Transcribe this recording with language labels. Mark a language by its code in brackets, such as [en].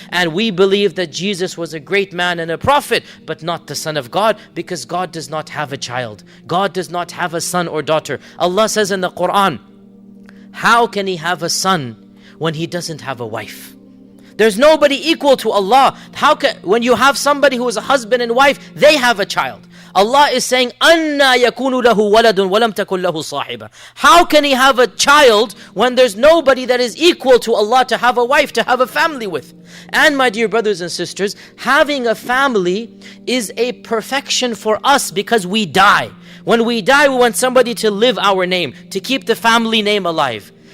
[en] And we believe that Jesus was a great man and a prophet, but not the Son of God, because God does not have a child. God does not have a son or daughter. Allah says in the Quran, how can He have a son when He doesn't have a wife? There's nobody equal to Allah. When you have somebody who is a husband and wife, they have a child. Allah is saying, [ar] أَنَّا يَكُونُ لَهُ وَلَدٌ وَلَمْ تَكُنْ لَهُ صَاحِبَةٌ. [en] How can He have a child when there's nobody that is equal to Allah to have a wife, to have a family with? And my dear brothers and sisters, having a family is a perfection for us because we die. When we die, we want somebody to live our name, to keep the family name alive.